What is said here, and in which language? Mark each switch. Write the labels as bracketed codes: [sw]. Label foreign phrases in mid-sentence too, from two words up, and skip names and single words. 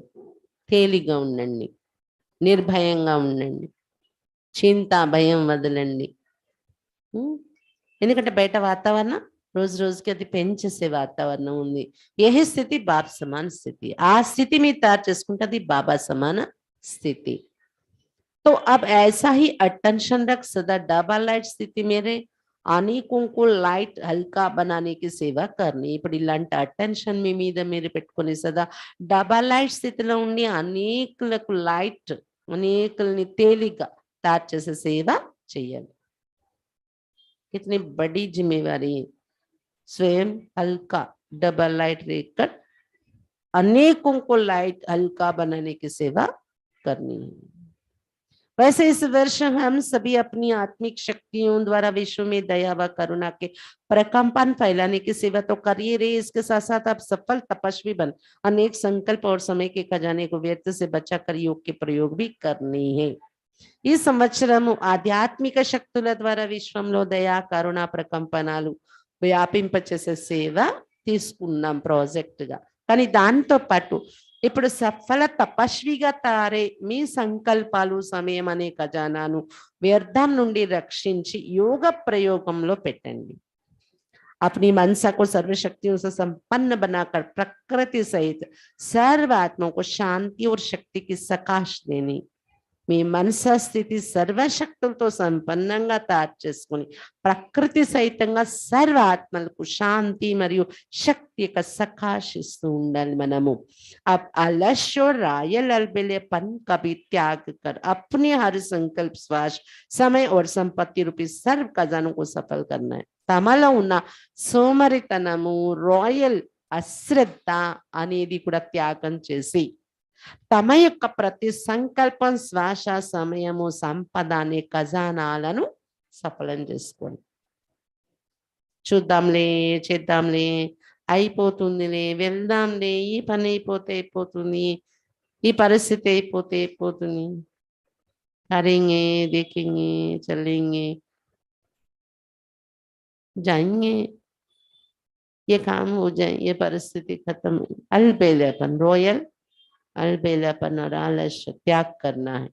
[te] తేలిగా ఉండండి, నిర్భయంగా ఉండండి, చింత భయం వదలండి. ఎందుకంటే బయట వాతావరణం రోజు రోజుకి అది పెంచేసే వాతావరణం ఉంది. ఏ స్థితి బాబా సమాన స్థితి, ఆ స్థితి మీరు తయారు చేసుకుంటే అది బాబా సమాన స్థితి. [hi] तो अब ऐसा ही अटेंशन रख सदा डबल लाइट स्थिति मेरे अनेकं लाइट हल्का बनाने सेवा करनी. [te] ఇప్పుడు ఇలాంటి అటెన్షన్ మీ మీద మీరు పెట్టుకుని సదా డబల్ లైట్ స్థితిలో ఉండి అనేకులకు లైట్, అనేకుల్ని తేలిగ్గా తయారు చేసే సేవ చెయ్యాలి. [hi] कितनी बड़ी जिम्मेवारी है. स्वयं हल्का डबल लाइट रहकर अनेकों को लाइट हल्का बनाने की सेवा करनी है. वैसे इस वर्ष हम सभी अपनी आत्मिक शक्तियों द्वारा विश्व में दया व करुणा के प्रकंपन फैलाने की सेवा तो करिए रहे. इसके साथ साथ आप सफल तपस्वी बन अनेक संकल्प और समय के खजाने को व्यर्थ से बचाकर योग के प्रयोग भी करनी है. [te] ఈ సంవత్సరము ఆధ్యాత్మిక శక్తుల ద్వారా విశ్వంలో దయా కరుణ ప్రకంపనాలు వ్యాపింపచేసే సేవ తీసుకున్నాం ప్రాజెక్ట్ గా. కానీ దాంతో పాటు ఇప్పుడు సఫల తపస్విగా తారే మీ సంకల్పాలు సమయం అనే ఖజానాను వ్యర్థం నుండి రక్షించి యోగ ప్రయోగంలో పెట్టండి. [hi] अपनी मनसा को सर्वशक्तियों से संपन्न बनाकर प्रकृति सहित सर्व आत्माओं को शांति और शक्ति की सकाश देनी. [te] మీ మనసా స్థితి సర్వశక్తులతో సంపన్నంగా తయారు చేసుకుని ప్రకృతి సహితంగా సర్వ ఆత్మలకు శాంతి మరియు శక్తి యొక్క సకాశిస్తూ ఉండాలి మనము. [hi] अब आलस्य और रायल अलबेलेपन का भी त्याग कर अपने हर संकल्प श्वास समय और संपत्ति रूपी सर्व खजानों को सफल करना है. [te] తమలో ఉన్న సోమరితనము, రాయల్ అశ్రద్ధ అనేది కూడా త్యాగం చేసి తమ యొక్క ప్రతి సంకల్పం, శ్వాస, సమయము, సంపద అనే ఖజానాలను సఫలం చేసుకోండి. చూద్దాంలే, చేద్దాంలే, అయిపోతుందిలే, వెళ్దాంలే, ఈ పని అయిపోతే అయిపోతుంది, ఈ పరిస్థితి అయిపోతే అయిపోతుంది, [hi] करेंगे, देखेंगे, चलेंगे, जाएंगे, ये काम हो जाए, ये परिस्थिति खत्म. अलबेलापन, रॉयल अलबेलापन और आलस्य त्याग करना है.